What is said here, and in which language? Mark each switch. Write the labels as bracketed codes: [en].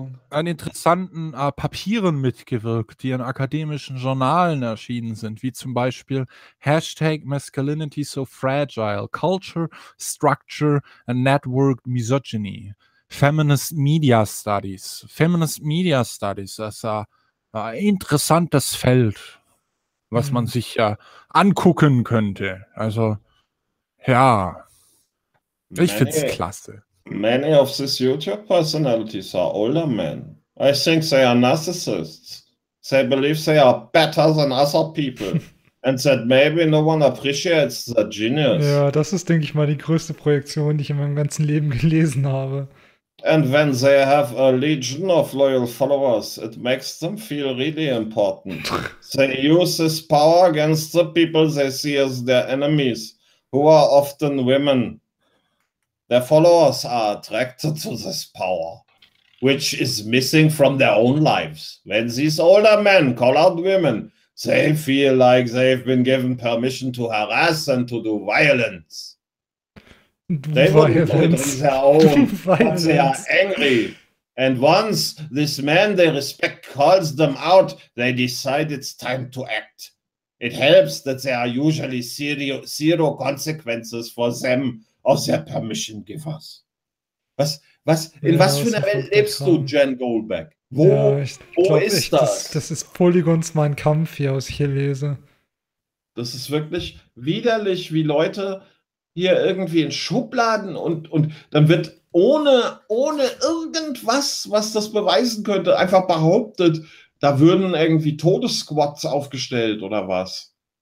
[de] an interessanten Papieren mitgewirkt, die in akademischen Journalen erschienen sind, wie zum Beispiel Hashtag Masculinity So Fragile, Culture, Structure and Network Misogyny, Feminist Media Studies. Feminist Media Studies, das interessantes Feld, was man sich ja angucken könnte. Also, ja. Ich find's klasse. [en] Many of these YouTube personalities are older men. I think they are narcissists. They believe they are better than other people. And that maybe no one appreciates the genius. [de] Ja, das ist, denke ich mal, die größte Projektion, die ich in meinem ganzen Leben gelesen habe. [en] And when they have a legion of loyal followers, it makes them feel really important. They use this power against the people they see as their enemies, who are often women. Their followers are attracted to this power, which is missing from their own lives. When these older men call out women, they feel like they've been given permission to harass and to do violence. They wouldn't do their own, but they are angry. And once this man they respect calls them out, they decide it's time to act. It helps that there are usually zero consequences for them or their permission givers. [de] Was? In was für einer Welt lebst du, Jen Goldberg? Wo ist das? Das ist Polygons Mein Kampf hier, was ich hier lese. Das ist wirklich widerlich, wie Leute hier irgendwie in Schubladen und dann wird ohne irgendwas, was das beweisen könnte, einfach behauptet, da würden irgendwie Todessquads aufgestellt oder was.